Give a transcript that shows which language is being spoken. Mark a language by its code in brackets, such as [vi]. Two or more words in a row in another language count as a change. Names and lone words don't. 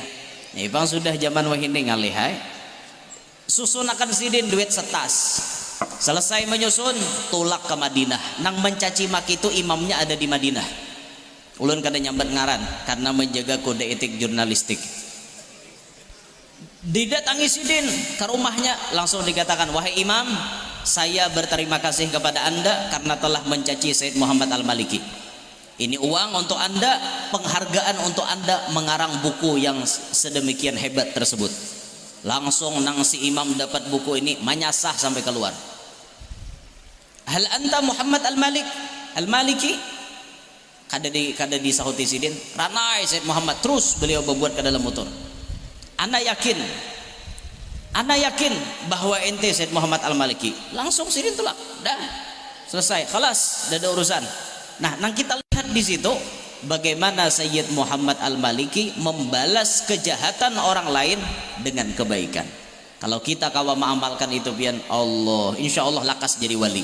[bjn] Nih bang sudah zaman wahini ngalih hai. Susun akan sidin duit 1 tas. [id] Selesai menyusun, tulak ke Madinah. [bjn] Nang mencaci maki itu imamnya ada di Madinah. Ulun kada nyambat ngaran karena menjaga kode etik jurnalistik. [id] Didatangi sidin ke rumahnya, langsung dikatakan, "Wahai imam, saya berterima kasih kepada anda karena telah mencaci Sayyid Muhammad Al-Maliki. Ini uang untuk anda, penghargaan untuk anda mengarang buku yang sedemikian hebat tersebut." [bjn] Langsung nang si imam dapat buku ini menyasah sampai keluar. [ar] "هل أنت محمد المالكي?" [bjn] Kada disahuti sidin. "Ranai Sayyid Muhammad." [id] Terus beliau berbuat ke dalam motor. Ana yakin bahwa ente Sayyid Muhammad Al-Maliki." [bjn] Langsung sidin tolak. [id] Dah selesai, khalas, dah ada urusan. Nah, nang kita lihat di situ bagaimana Sayyid Muhammad Al-Maliki membalas kejahatan orang lain dengan kebaikan. [bjn] Kalau kita kawa mengamalkan itu pian Allah, [ar] إن شاء الله [bjn] lakas jadi wali.